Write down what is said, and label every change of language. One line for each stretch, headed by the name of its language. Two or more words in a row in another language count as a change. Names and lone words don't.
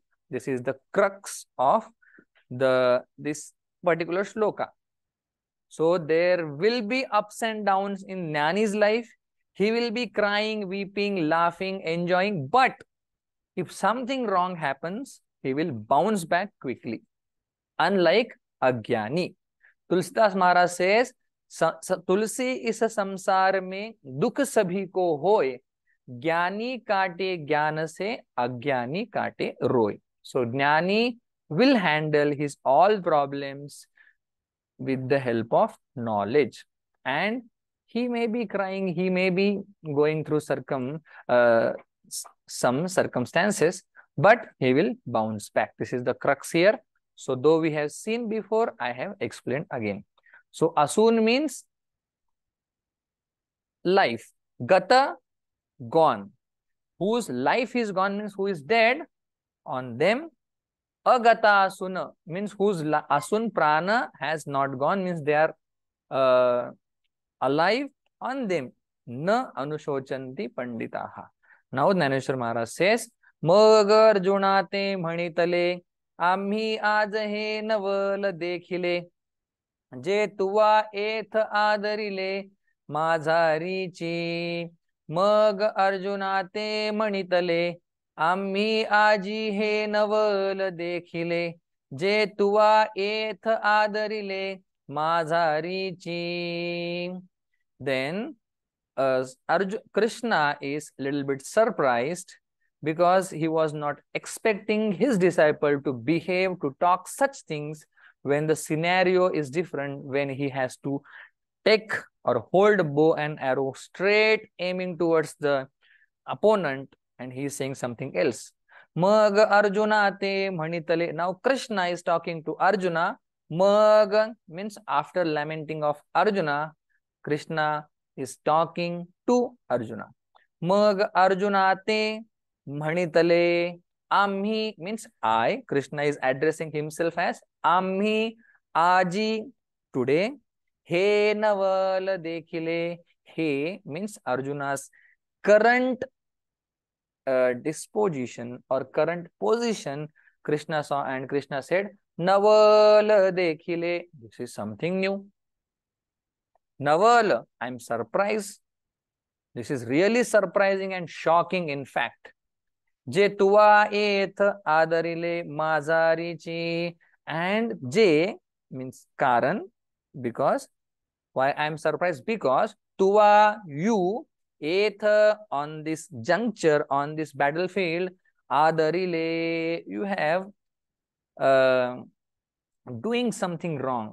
English: This is the crux of this particular shloka. So there will be ups and downs in Jnani's life. He will be crying, weeping, laughing, enjoying. But if something wrong happens, he will bounce back quickly. Unlike Ajnani.
Hindi: तुलसीदास महाराज says, तुलसी इस संसार में दुख सभी को होए, ज्ञानी काटे ज्ञान से, अज्ञानी काटे रोए.
English: So Jnani will handle his all problems with the help of knowledge, and he may be crying, he may be going through some circumstances, but he will bounce back. This is the crux here. So though we have seen before, I have explained again. So asun means life. Gata, gone. Whose life is gone means who is dead. On them. Agata asuna means whose asun prana has not gone, means they are alive. On them.
Sanskrit: न अनुशोचन्ति पण्डिताः.
English: Now Jnaneshwar Maharaj says,
Marathi: मग अर्जुना ते म्हणितले, आम्ही आज हे नवल देखिले, जे तुवा एथ आदरिले माझारीची. मग अर्जुना ते म्हणितले, आम्ही आजी हे नवल देखिले, जे तुवा एथ आदरिले माझारीची.
English: Then Krishna is a little bit surprised because he was not expecting his disciple to behave, to talk such things when the scenario is different, when he has to take or hold a bow and arrow straight aiming towards the opponent, and he is saying something else.
Marathi: मग अर्जुना ते म्हणितले.
English: Now Krishna is talking to Arjuna. Mag means after lamenting of Arjuna, Krishna is talking to Arjuna.
Marathi: मग अर्जुना ते म्हणितले.
English: Amhi means I. Krishna is addressing himself as
Marathi: आम्ही आजी,
English: today.
Marathi: हे नवल देखिले.
English: He means Arjuna's current disposition or current position. Krishna saw and Krishna said,
Marathi: नवल देखिले.
English: This is something new. Naval, I'm surprised. This is really surprising and shocking, in fact.
Marathi: जे तुवा एथ आदरिले माझारीची.
English: And J means Karan, because why I'm surprised? Because tuva, you, eth, on this juncture, on this battlefield, adarile, you have doing something wrong.